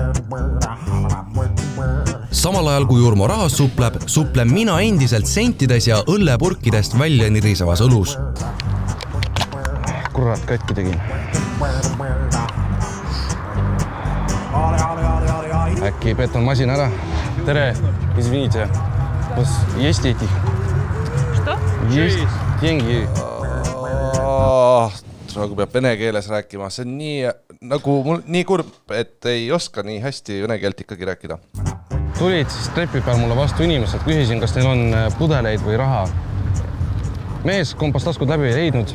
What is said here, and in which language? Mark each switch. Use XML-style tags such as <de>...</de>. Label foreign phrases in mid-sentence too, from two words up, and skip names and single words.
<et>Samal ajal kui Urmo rahas suplen mina endiselt sentides ja õllepurkidest välja nirisevas õlus. Kurat, katki tegin. Äkki petan masin ära. Tere,</et> <ru>извините. Есть этих? Что? Есть деньги.</ru> <et>Nagu peab vene keeles rääkima. See on nii kurb, et ei oska nii hästi vene keelt ikkagi rääkida. Tulid siis trepi peal mulle vastu inimesed. Küsisin, kas neil on pudeleid või raha. Mees kompas taskud läbi ei leidnud.</et>